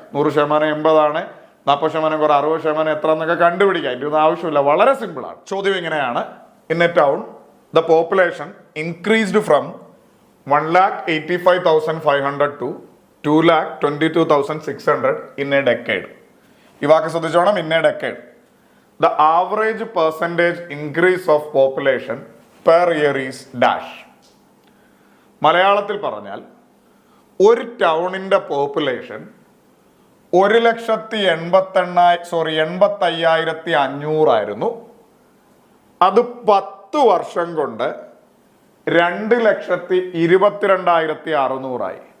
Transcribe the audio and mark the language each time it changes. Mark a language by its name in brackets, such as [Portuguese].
[Malayalam] 100% 80, 40% കുറവ് 60% എത്ര എന്നൊക്കെ കണ്ടുപിടിക്കാം. ഇതിന്റെ ഒന്നും ആവശ്യമില്ല, വളരെ സിമ്പിൾ ആണ്. ചോദ്യം ഇങ്ങനെയാണ്: [English] In a town the population increased from 1,85,500 to 2,22,600 in a decade. [Malayalam] ഈ വാക്ക് ശ്രദ്ധിച്ചോണം, [English] in a decade. The average percentage increase of population per year is dash. [Malayalam] മലയാളത്തിൽ പറഞ്ഞാൽ ഒരു ടൗണിന്റെ പോപ്പുലേഷൻ 1,85,500 ആയിരുന്നു. അത് 10 വർഷം കൊണ്ട് 2,22,600 ആയി.